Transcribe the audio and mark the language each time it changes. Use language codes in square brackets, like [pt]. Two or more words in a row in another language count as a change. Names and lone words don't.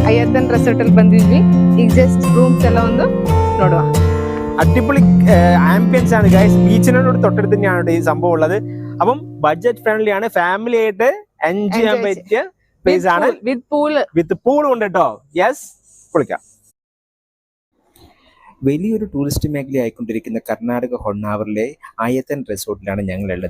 [kn] ಆಯತನ್ ರೆಸಾರ್ಟ್ ಅಲ್ಲಿ ಬಂದಿದ್ವಿ. ಈಗ [en] just rooms [kn] ಎಲ್ಲ ಒಂದು ನೋಡುವ. [ml] അടിപൊളി ആംബിയൻസ് ആണ് ഗൈസ്. ബീച്ചിനോട് തൊട്ടടുത്ത് തന്നെയാണ് ഈ സംഭവം ഉള്ളത്. അപ്പം [en] budget friendly [ml] ആണ്, ഫാമിലി ആയിട്ട് എൻജോയ് ചെയ്യാൻ പറ്റിയ പ്ലേസ് ആണ്. [en] with pool [ml] ഉണ്ട് കേട്ടോ. യെസ്, പൊളിക്കാം. വലിയൊരു ടൂറിസ്റ്റ് മേഖലയായിക്കൊണ്ടിരിക്കുന്ന കർണാടക ഹൊണ്ണാവറിലെ ആയത്തൻ റിസോർട്ടിലാണ് ഞങ്ങളുള്ളത്.